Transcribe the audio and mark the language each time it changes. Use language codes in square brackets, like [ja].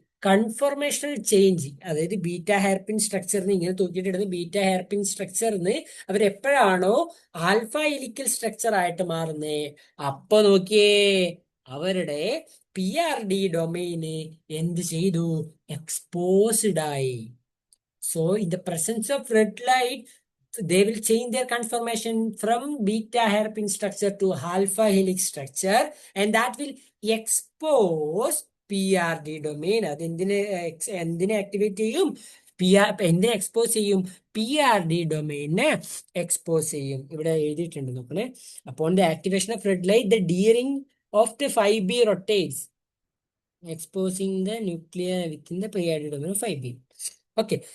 [ml] Conformational change, അതായത് beta hairpin സ്ട്രക്ചറിന് ഇങ്ങനെ തൂക്കിയിട്ടിടുന്ന beta hairpin സ്ട്രക്ചറിന് അവരെപ്പോഴാണോ alpha helical structure ആയിട്ട് മാറുന്നേ, അപ്പൊ നോക്കിയേ അവരുടെ PRD ഡൊമെയിന് എന്ത് ചെയ്തു? എക്സ്പോസ്ഡ് ആയി. [en] So in the presence of red light they will change their conformation from beta hairpin structure to alpha helix structure, and that will expose PRD domain. [ml] അത് എന്തിനെ activate ചെയ്യും? എന്തിനെ എക്സ്പോസ് ചെയ്യും? PRD ഡൊമെയിനെ എക്സ്പോസ് ചെയ്യും. ഇവിടെ എഴുതിയിട്ടുണ്ട് നോക്കണേ. [en] upon the activation of red light, the d-ring of the 5B rotates, exposing the nuclear within the PRD domain of 5B. Okay.